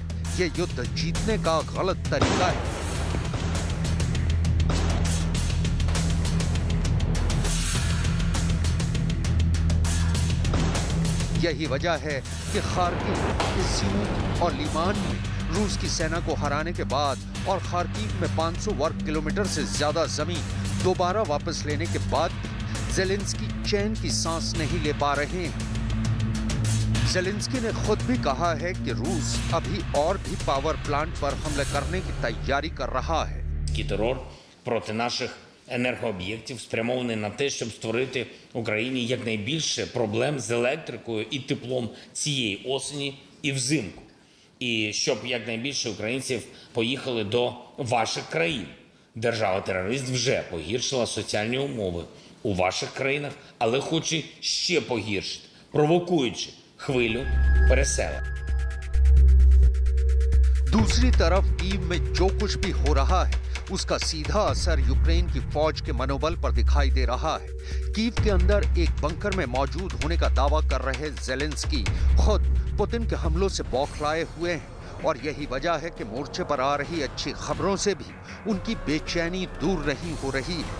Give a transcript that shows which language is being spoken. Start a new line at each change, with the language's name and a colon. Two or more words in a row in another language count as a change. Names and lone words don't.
Hindi: ये युद्ध जीतने का गलत तरीका है। यही वजह है कि खार्किव, इज्यूम और लीमान में रूस की सेना को हराने के बाद और खार्किव में 500 वर्ग किलोमीटर से ज्यादा जमीन दोबारा वापस लेने के बाद भी ज़ेलेंस्की चैन की सांस नहीं ले पा रहे हैं। ज़ेलेंस्की ने खुद भी कहा है कि रूस अभी और भी
English: power plant
Hindi: पर हमले करने की तैयारी कर रहा है।
Ukrainian: Терор проти наших енергооб'єктів, спрямований на те, щоб створити Україні якнайбільше проблем з електрикою і теплом цієї осені і взимку. І щоб якнайбільше українців поїхали до ваших країн. Держава-терорист вже погіршила соціальні умови у ваших країнах, але хоче ще погіршити, провокуючи хвилю переселення.
Hindi: दूसरी तरफ कीव में जो कुछ भी हो रहा है उसका सीधा असर यूक्रेन की फौज के मनोबल पर दिखाई दे रहा है। कीव के अंदर एक बंकर में मौजूद होने का दावा कर रहे ज़ेलेंस्की खुद पुतिन के हमलों से बौखलाए हुए हैं और यही वजह है कि मोर्चे पर आ रही अच्छी खबरों से भी उनकी बेचैनी दूर नहीं हो रही है।